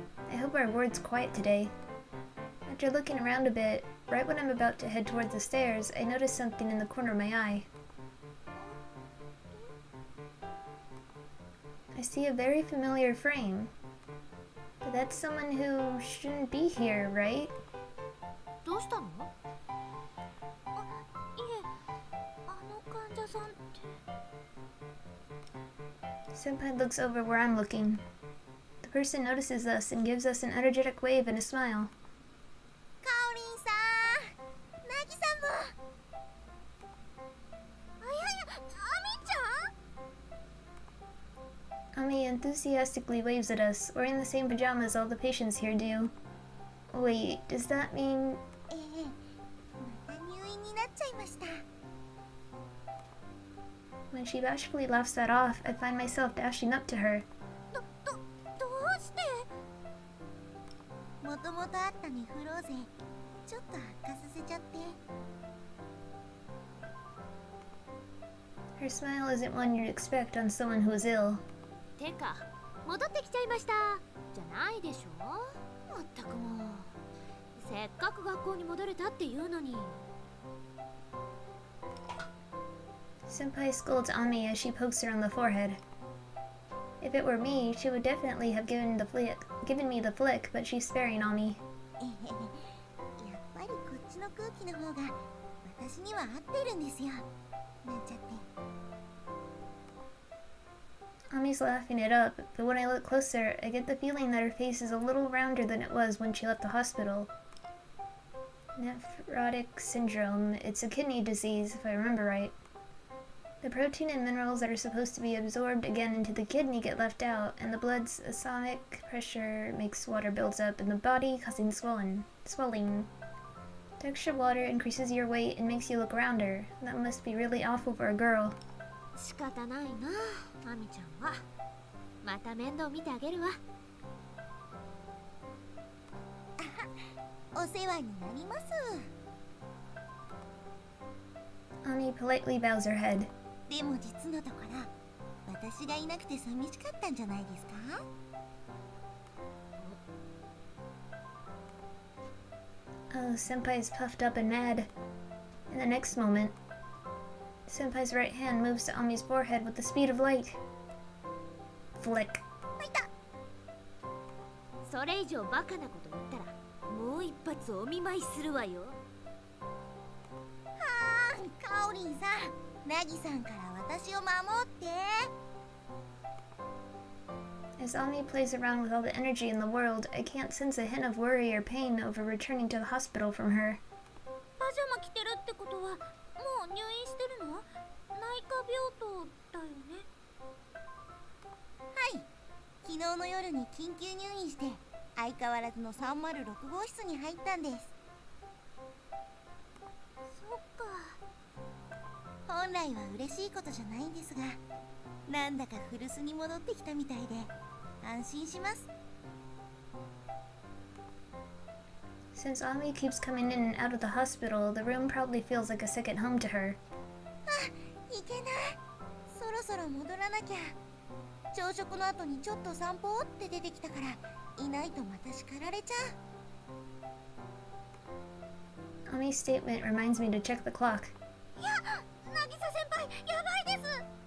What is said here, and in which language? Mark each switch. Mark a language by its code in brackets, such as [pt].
[en] I hope our ward's quiet today. After looking around a bit, right when I'm about to head towards the stairs, I notice something in the corner of my eye. I see a very familiar frame. But that's someone who shouldn't be here, right? [ja] どうしたの？いえ、あの患者さんって。 [en] Senpai looks over where I'm looking. The person notices us and gives us an energetic wave and a smile. [ja] かおりんさん、なぎさんも。あ、いやいや、あみちゃん。 [en] Ami enthusiastically waves at us, wearing the same pajamas all the patients here do. Wait, does that mean... [ja] また入院になっちゃいました。 [en] When she bashfully laughs that off, I find myself dashing up to her. [ja] どうしてもともとあったネフローゼ、ちょっと悪化させちゃって。 [en] Her smile isn't one you'd expect on someone who is ill. [ja] てか、戻ってきちゃいましたじゃないでしょ。まったくもう。せっかく学校に戻れたっていうのに。 [en] Senpai scolds Ami as she pokes her on the forehead. If it were me, she would definitely have given me the flick, but she's sparing Ami. [ja] やっぱりこっちの空気の方が私には合ってるんですよ。なんちゃって。 [en] Ami's laughing it up, but when I look closer, I get the feeling that her face is a little rounder than it was when she left the hospital. Nephrotic syndrome. It's a kidney disease, if I remember right. The protein and minerals that are supposed to be absorbed again into the kidney get left out, and the blood's asonic pressure makes water builds up in the body, causing swelling. The extra water increases your weight and makes you look rounder. That must be really awful for a girl. [ja] 仕方ないな、アミちゃんは。また面倒見てあげるわ。お世話になります。 [en] Ami politely bows her head. [ja] でも実のところ、私がいなくて寂しかったんじゃないですか [en] Oh, Senpai's puffed up and mad. In the next moment, Senpai's right hand moves to Ami's forehead with the speed of light. Flick. [ja] はいた。それ以上バカなこと言ったらもう一発お見舞いするわよ。カオリンさん、ナギさんから私を守って。 [en] As Ami plays around with all the energy in the world, I can't sense a hint of worry or pain over returning to the hospital from her. [ja] パジャマ着てるってことはもう入院してるの？内科病棟だよね。はい、昨日の夜に緊急入院して相変わらずの306号室に入ったんです。そっか。本来は嬉しいことじゃないんですが、なんだか古巣に戻ってきたみたいで安心します。 [en] Since Ami keeps coming in and out of the hospital, the room probably feels like a second home to her. [ja] いけない。そろそろ戻らなきゃ。朝食の後にちょっと散歩って出てきたからいないとまた叱られちゃう。 [en] Ami's statement reminds me to check the clock. [ja] いや、渚先輩やばいです。